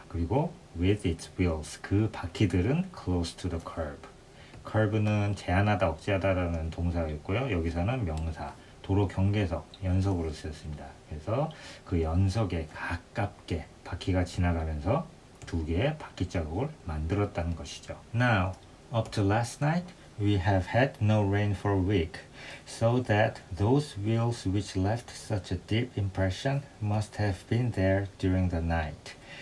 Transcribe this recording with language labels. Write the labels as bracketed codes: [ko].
[ko] 그리고 [en] with its wheels, [ko] 그 바퀴들은 [en] close to the curb. [ko] curb는 제한하다, 억제하다라는 동사가 있고요. 여기서는 명사, 도로 경계석, 연석으로 쓰였습니다. 그래서 그 연석에 가깝게 바퀴가 지나가면서 두 개의 바퀴 자국을 만들었다는 것이죠. [en] Now, up to last night, we have had no rain for a week, so that those wheels which left such a deep impression must have been there during the night.